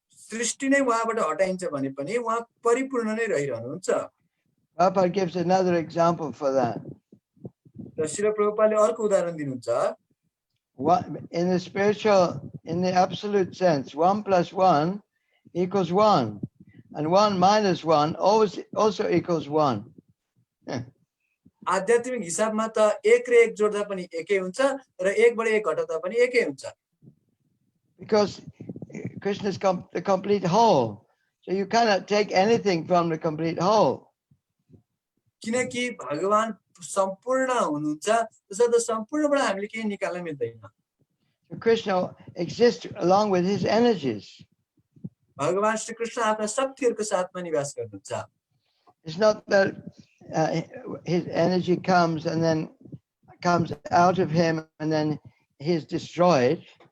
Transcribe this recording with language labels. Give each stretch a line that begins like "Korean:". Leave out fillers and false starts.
Nepali: सृष्टि नै उहाँबाट हटाइन्छ भने पनि उहाँ परिपूर्ण नै रहिरहनुहुन्छ।
English: Prabhupada gives another example for that.
Nepali: र श्रील प्रभुपादले अर्को उदाहरण दिनुहुन्छ।
English: In the spiritual, in the absolute sense, 1 + 1 = 1, and 1 - 1 also equals 1.
Nepali: आध्यात्मिक हिसाबमा त 1 र 1 जोड्दा पनि एकै हुन्छ र 1 बाट 1 घटाउँदा पनि एकै हुन्छ।
English: Because Krishna is the complete whole, so you cannot take anything from the complete whole.
Nepali: किनकि भगवान सम्पूर्ण हुनुहुन्छ, त्यसैले सम्पूर्णबाट हामीले केही निकाल्न मिल्दैन।
English: So Krishna exists along with his energies.
Nepali: भगवान श्री कृष्ण आफ्ना शक्तिहरूको साथमा निवास गर्नुहुन्छ।
English: It's not that his energy comes and then comes out of him and then he's destroyed.